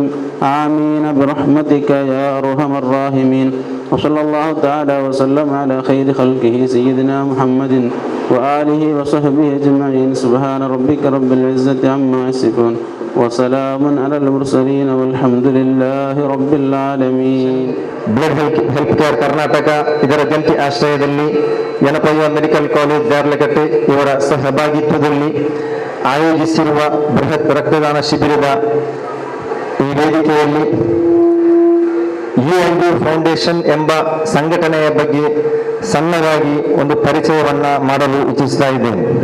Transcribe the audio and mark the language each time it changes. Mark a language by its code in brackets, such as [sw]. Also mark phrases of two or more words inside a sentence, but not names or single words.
[ar] آمين برحمتك يا أرحم الراحمين. وصلى الله تعالى وسلم على خير خلقه سيدنا محمد وآله وصحبه أجمعين. سبحان ربك رب العزة عما يصفون وسلام على المرسلين والحمد لله رب العالمين. [kn] ಬ್ಲಡ್ ಹೆಲ್ತ್ ಕೇರ್ ಕರ್ನಾಟಕ ಇದರ ಜಂಟಿ ಆಶ್ರಯದಲ್ಲಿ ಯನಪಯ್ಯ ಮೆಡಿಕಲ್ ಕಾಲೇಜ್ ದಾರ್ಲಕಟ್ಟೆ ಇವರ ಸಹಭಾಗಿತ್ವದಲ್ಲಿ ಆಯೋಜಿಸಿರುವ ಬೃಹತ್ ರಕ್ತದಾನ ಶಿಬಿರದ ಈ ವೇದಿಕೆಯಲ್ಲಿ ಯುಎನ್ಡಿ ಫೌಂಡೇಶನ್ ಎಂಬ ಸಂಘಟನೆಯ ಬಗ್ಗೆ ಸಣ್ಣದಾಗಿ ಒಂದು ಪರಿಚಯವನ್ನ ಮಾಡಲು ಇಚ್ಛಿಸ್ತಾ ಇದ್ದೇನೆ.